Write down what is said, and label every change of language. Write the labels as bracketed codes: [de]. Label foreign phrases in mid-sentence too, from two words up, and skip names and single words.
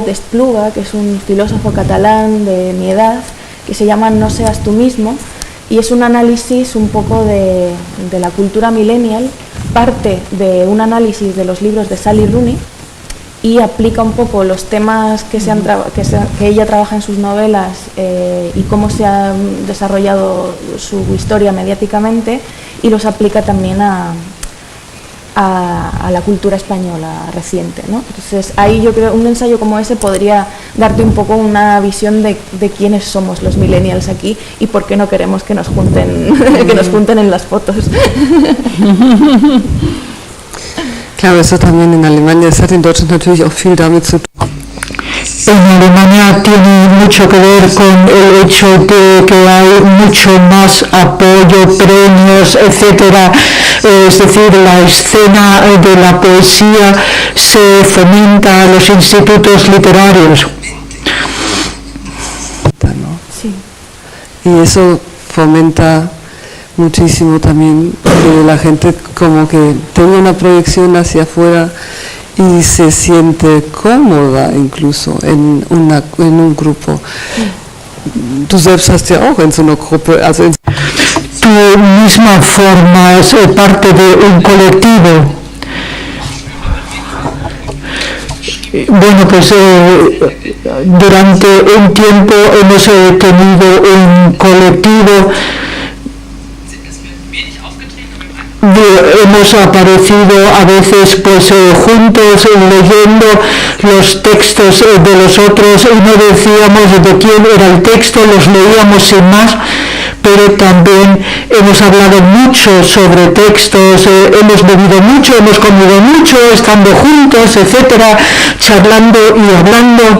[es] d'Espluga, que es un filósofo catalán de mi edad, que se llama No seas tú mismo, y es un análisis un poco de la cultura millennial, parte de un análisis de los libros de Sally Rooney y aplica un poco los temas que ella trabaja en sus novelas y cómo se ha desarrollado su historia mediáticamente, y los aplica también a la cultura española reciente, ¿no? Entonces ahí yo creo un ensayo como ese podría darte un poco una visión de quiénes somos los millennials aquí y por qué no queremos que nos junten que nos junten en las fotos. Claro, eso también en Alemania, [de] es hat in Deutschland natürlich auch viel damit zu tun. [es] En Alemania tiene mucho que ver con el hecho de que hay mucho más apoyo, premios, etcétera. Es decir, la escena de la poesía se fomenta en los institutos literarios. ¿No? Sí. Y eso fomenta muchísimo también que la gente como que tenga una proyección hacia afuera y se siente cómoda incluso en un grupo. [de] Du selbst hast ja auch in so einer Gruppe, also in [es] Tú misma formas parte de un colectivo. Bueno, pues durante un tiempo hemos tenido un colectivo. Hemos aparecido a veces pues juntos leyendo los textos de los otros y no decíamos de quién era el texto, los leíamos sin más, pero también hemos hablado mucho sobre textos, hemos bebido mucho, hemos comido mucho, estando juntos, etcétera, charlando y hablando.